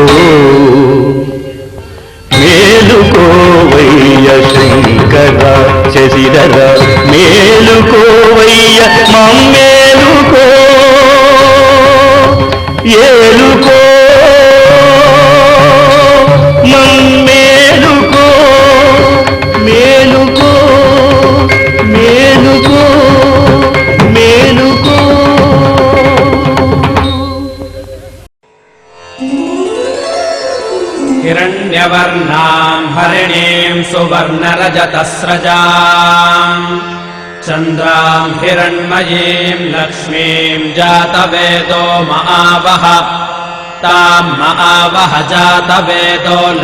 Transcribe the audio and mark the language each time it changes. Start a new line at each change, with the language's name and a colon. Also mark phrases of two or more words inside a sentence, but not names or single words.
Telugu: మేలుకోవయ్య శంకర శశిధర మేలుకోవయ్య మమ్మేలుకో. ఏలుకో మమ్మేలుకో మేలుకో మేలుకో మేలుకో.
Sanskrit: हिरण्यवर्णां हरिणीं सुवर्णरजतस्रजाम् चन्द्रां हिरण्मयीं लक्ष्मीं जातवेदो महावह तां महावह जातवेदो